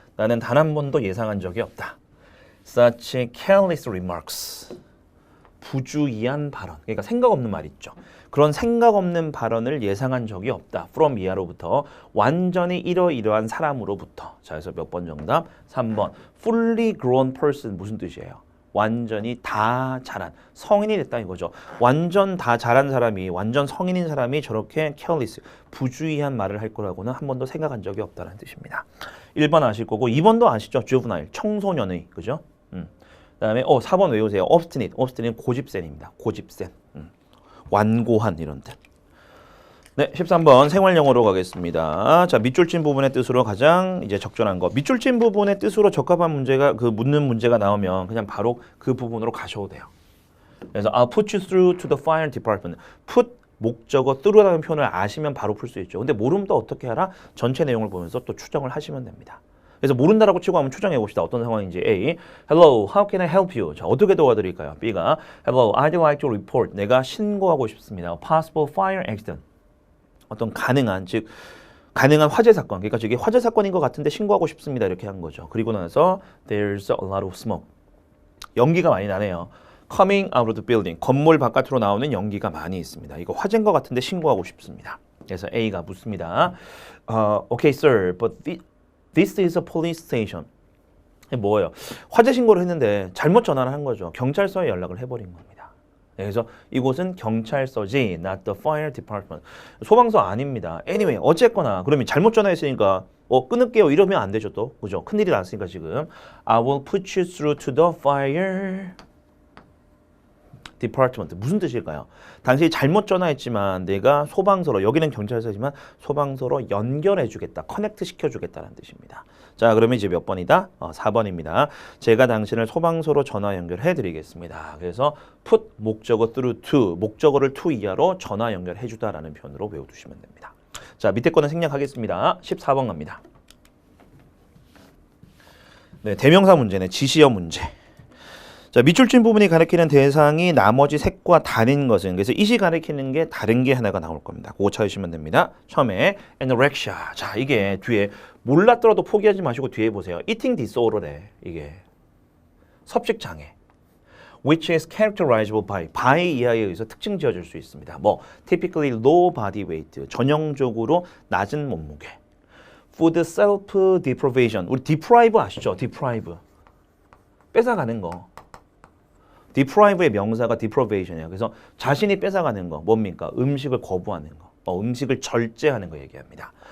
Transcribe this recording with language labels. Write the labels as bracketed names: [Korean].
[Korean] 나는 단 한 번도 예상한 적이 없다. [English] Such careless remarks. [Korean] 부주의한 발언. 그러니까 생각 없는 말 있죠. 그런 생각 없는 발언을 예상한 적이 없다. From 이하로부터 완전히 이러이러한 사람으로부터. 자, 그래서 몇 번 정답? 3번. [English] Fully grown person [Korean] 무슨 뜻이에요? 완전히 다 자란 성인이 됐다 이거죠. 완전 다 자란 사람이 완전 성인인 사람이 저렇게 careless 부주의한 말을 할 거라고는 한 번도 생각한 적이 없다는 뜻입니다. 1번 아실 거고 2번도 아시죠? juvenile 청소년의 그죠? 그다음에 4번 외우세요. obstinate 고집센입니다. 고집센 완고한 이런 뜻. 네, 13번 생활 영어로 가겠습니다. 자, 밑줄친 부분의 뜻으로 가장 이제 적절한 거. 밑줄친 부분의 뜻으로 적합한 문제가 묻는 문제가 나오면 그냥 바로 그 부분으로 가셔도 돼요. [English] 그래서 I'll put you through to the fire department. [Korean] put 목적어 through라는 표현을 아시면 바로 풀 수 있죠. 근데 모르면 또 어떻게 하라? 전체 내용을 보면서 또 추정을 하시면 됩니다. 그래서 모른다라고 치고 한번 추정해 봅시다. 어떤 상황인지. [English] A. Hello, how can I help you? [Korean] 자, 어떻게 도와드릴까요? [English] B가 Hello, I'd like to report. [Korean] 내가 신고하고 싶습니다. [English] Possible fire accident. [Korean] 어떤 가능한 화재 사건. 그러니까 저게 화재 사건인 것 같은데 신고하고 싶습니다. 이렇게 한 거죠. 그리고 나서 [English] There's a lot of smoke. [Korean] 연기가 많이 나네요. [English] Coming out of the building. [Korean] 건물 바깥으로 나오는 연기가 많이 있습니다. 이거 화재인 것 같은데 신고하고 싶습니다. 그래서 A가 묻습니다. [English] Okay, sir, but this is a police station. [Korean] 이게 뭐예요? 화재 신고를 했는데 잘못 전화를 한 거죠. 경찰서에 연락을 해버린 겁니다. 그래서 이곳은 경찰서지, [English] not the fire department. [Korean] 소방서 아닙니다. Anyway, 어쨌거나 그러면 잘못 전화했으니까 끊을게요. 이러면 안 되죠 또. 그죠? 큰일이 났으니까 지금. [English] I will put you through to the fire [Korean] department 무슨 뜻일까요? 당신이 잘못 전화했지만 내가 소방서로 여기는 경찰서지만 소방서로 연결해주겠다, 커넥트 시켜주겠다는 뜻입니다. 자, 그러면 이제 몇 번이다? 4번입니다. 제가 당신을 소방서로 전화 연결해드리겠습니다. 그래서 put 목적어 through to 목적어를 to 이하로 전화 연결해주다라는 표현으로 외워두시면 됩니다. 자, 밑에 거는 생략하겠습니다. 14번 갑니다. 네, 대명사 문제네. 지시어 문제. 자, 밑줄진 부분이 가리키는 대상이 나머지 색과 다른 것은 그래서 이시 가리키는 게 다른 게 하나가 나올 겁니다. 그거 찾으시면 됩니다. 처음에 anorexia. 자, 이게 뒤에 몰랐더라도 포기하지 마시고 뒤에 보세요. eating disorder래. 이게 섭식 장애. [English] which is characterized by [Korean] 이하에 의해서 특징 지어줄 수 있습니다. [English] 뭐 typically low body weight. [Korean] 전형적으로 낮은 몸무게. [English] food self deprivation. [Korean] 우리 deprive 아시죠? deprive. 뺏어가는 거. deprive의 명사가 deprivation이에요. 그래서 자신이 뺏어가는 거 뭡니까? 음식을 거부하는 거, 음식을 절제하는 거 얘기합니다.